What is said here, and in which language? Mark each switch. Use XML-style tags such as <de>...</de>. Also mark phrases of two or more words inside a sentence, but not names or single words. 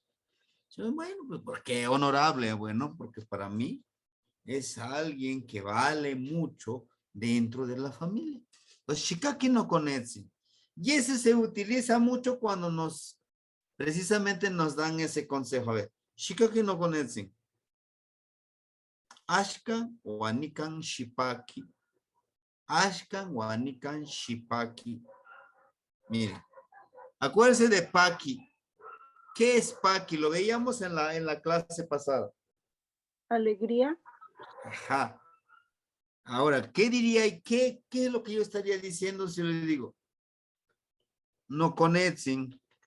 <es>Bueno, pues ¿por qué honorable? Bueno, porque para mí es alguien que vale mucho dentro de la familia. Pues</es> <nah>shikaki no konetsi.</nah> <es>Y ese se utiliza mucho cuando precisamente nos dan ese consejo. A ver,</es> <nah>shikaki no konetsi. Ashkan o anikan shipaki. Ashkan o anikan shipaki.</nah> <es>Miren, acuérdense de paki. ¿Qué es paki? Lo veíamos en la clase pasada. Alegría. Ajá. Ahora, ¿qué diría y qué es lo que yo estaría diciendo si le digo? No conecten.</es>